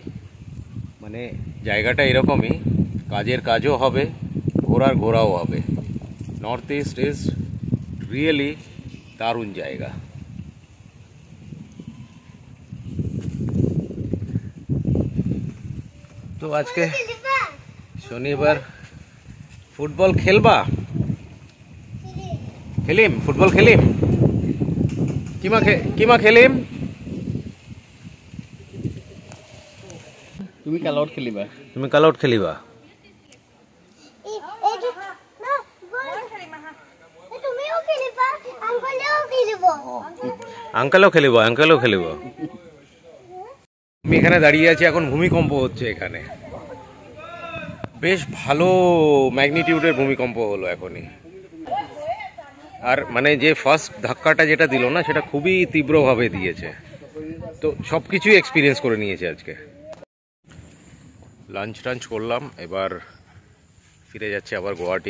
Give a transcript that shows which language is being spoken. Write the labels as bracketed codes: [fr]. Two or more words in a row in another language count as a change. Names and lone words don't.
[bn] মানে জায়গাটা এরকমই, কাজের কাজও হবে, ঘোরার ঘোরাও হবে। [en] North East is really [bn] দারুণ জায়গা। তো আজকে শনিবার, ফুটবল খেলবা? [as] খেলিম ফুটবল খেলিম। কিমা খেলিম? তুমি কালত খেলিবা? তুমি কালত খেলিবা? আঙ্কেলও খেলিব, আঙ্কেলও খেলিব। [bn] আমি এখানে দাঁড়িয়ে আছি, এখন ভূমিকম্প হচ্ছে এখানে, বেশ ভালো ম্যাগনিটিউডের ভূমিকম্প হলো এখনই। আর মানে যে ফার্স্ট ধাক্কাটা যেটা দিল না, সেটা খুবই তীব্রভাবে দিয়েছে। তো সব কিছুই এক্সপিরিয়েন্স করে নিয়েছে আজকে। লাঞ্চ টাঞ্চ করলাম, এবার ফিরে যাচ্ছে আবার গুয়াহাটি।